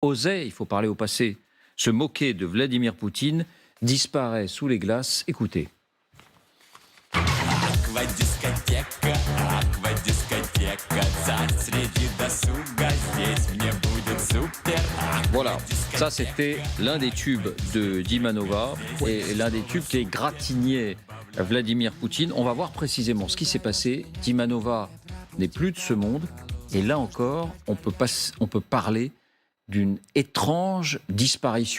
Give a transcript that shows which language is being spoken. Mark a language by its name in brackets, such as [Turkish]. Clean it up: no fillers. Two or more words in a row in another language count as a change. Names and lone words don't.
[French] osait, il faut parler au passé, se moquer de Vladimir Poutine, disparaît sous les glaces. Écoutez. [Russian] Аквадискотека, аквадискотека, царь среди досуга, здесь мне будет супер. [French] Voilà, ça c'était l'un des tubes de Dimanova et l'un des tubes qui égratignait Vladimir Poutine. On va voir précisément ce qui s'est passé. Dimanova n'est plus de ce monde et là encore, on peut parler d'une étrange disparition.